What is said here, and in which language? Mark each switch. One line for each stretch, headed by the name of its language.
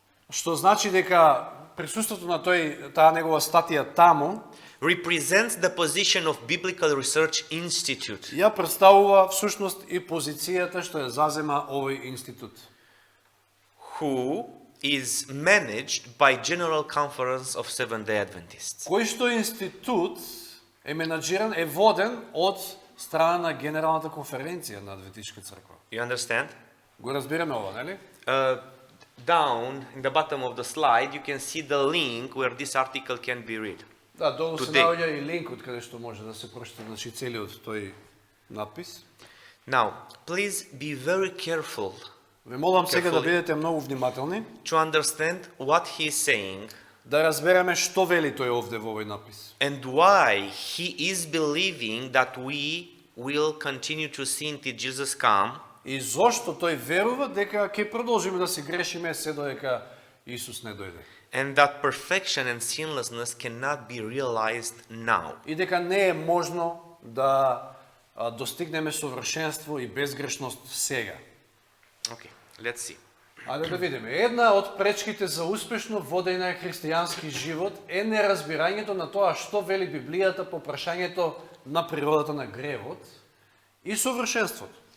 Macedonian: Што значи дека присуството на таа негова статија таму
English: represents the position of Biblical Research Institute.
Macedonian: ја представува всушност и позицијата што ја зазема овој институт,
English: Who is managed by General Conference of Seventh-day Adventists.
Macedonian: кој што институт е менаџиран, е воден од страна на Генералната конференција на Адвентичка црква.
English: You understand?
Macedonian: Го разбираме ова, нели?
English: Down in the bottom of the slide, you can see the link where this article can be read.
Macedonian: Да, долу се
English: Today.
Macedonian: наоѓа и линкот каде што може да се прочита значи целиот тој надпис.
English: Now, please be very careful
Macedonian: Ве молам сега да
English: Carefully.
Macedonian: бидете многу внимателни,
English: to understand what he is saying
Macedonian: да разбереме што вели тој овде во овој напис.
English: and why he is believing that we will continue to sin till Jesus come,
Macedonian: И зошто тој верува дека ќе продолжиме да се грешиме се додека Исус не дојде.
English: and that perfection and sinlessness cannot be realized now.
Macedonian: И дека не е можно да достигнеме совршенство и безгрешност сега.
English: Okay, let's see.
Macedonian: Ајде да видиме. Една од пречките за успешно водење на христијански живот е неразбирањето на тоа што вели Библијата по прашањето на природата на гревот и совршенството.